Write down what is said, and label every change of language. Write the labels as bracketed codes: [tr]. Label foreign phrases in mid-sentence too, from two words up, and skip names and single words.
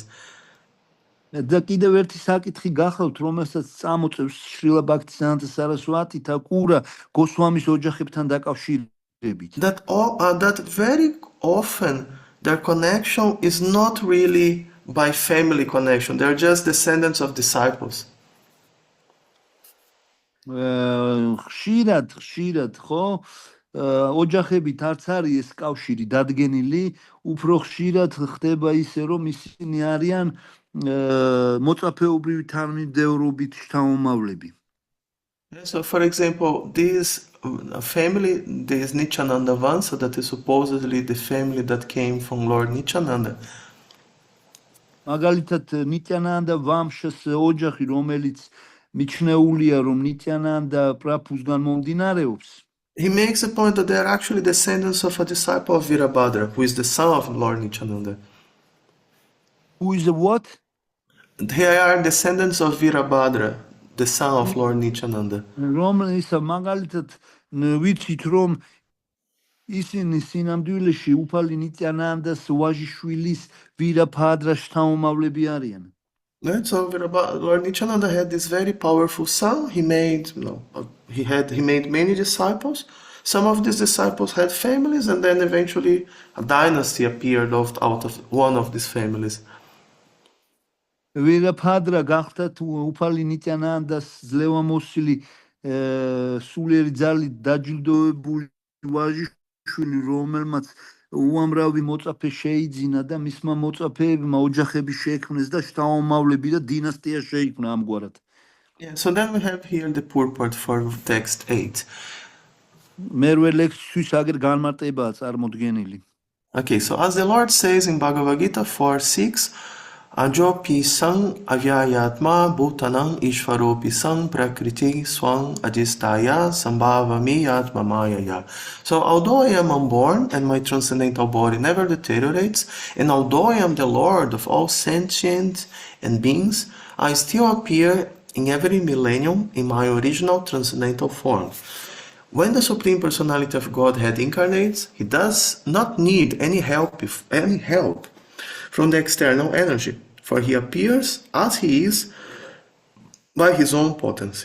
[ka] და კიდევ ერთი საკითხი გახლავთ, რომელსაც წამოწევს შრილა ბhaktivedanta saraswati thakura გოსვამის ოჯახებთან დაკავშირებით. [en] That very often their connection is not really by family connection. They are just descendants of disciples. [ka] ხშირად ხო ოჯახებით არც არის ეს კავშირი დადგენილი, უფრო ხშირად ხდება ისე რომ ისინი არიან მოწაფეობრივი თანმიმდევრობით შთამომავლები. [en] So for example, this family, this Nityananda Vansa, that is supposedly the family that came from Lord Nityananda. [ka] მაგალითად ნიტიანანდა ვამშას ოჯახი, რომელიც მიჩნეულია რომ ნიტიანანდა პრაფუსგან მომდინარეობს. [en] He makes a point that they are actually descendants of a disciple of Virabhadra, who is the son of Lord Nityananda. Who is a what? They are descendants of Virabhadra, the son of Lord Nityananda. [ka] რომელიც მაგალითად ვიცით რომ ისინი სინამდვილეში უფალი ნიტიანანდას ვაჟიშვილის ვირაბჰადრას შთამომავლები არიან. [en] Right? So Lord Nityananda had this very powerful son. He made many disciples. Some of these disciples had families, and then eventually a dynasty appeared out of one of these families. [ka] ვირაბჰადრა გახდა უფალი ნიტიანანდას ძლევამოსილი სულიერი ძალით დაჯილდოებული ვაჟიშვილი, რომელმაც უამრავი მოწაფე შეიძინა და მისმა მოწაფეებმა ოჯახები შექმნეს და შთამომავლები და დინასტია შეიქმნა ამგვარად. [en] So then we have here the purport for text 8. [ka] მერვე ლექსისთვის აგერ განმარტებაა წარმოდგენილი. [en] Okay, so as the Lord says in Bhagavad Gita 4:6, [sa] अजोऽपि सन् अव्ययात्मा भूतानाम् ईश्वरोऽपि सन् प्रकृतिं स्वाम् अधिष्ठाय सम्भवामि आत्म मायया. [en] So although I am unborn and my transcendental body never deteriorates, and although I am the Lord of all sentient and beings, I still appear in every millennium in my original transcendental form. When the Supreme Personality of Godhead incarnates, he does not need any help from the external energy, for he appears as he is by his own potency.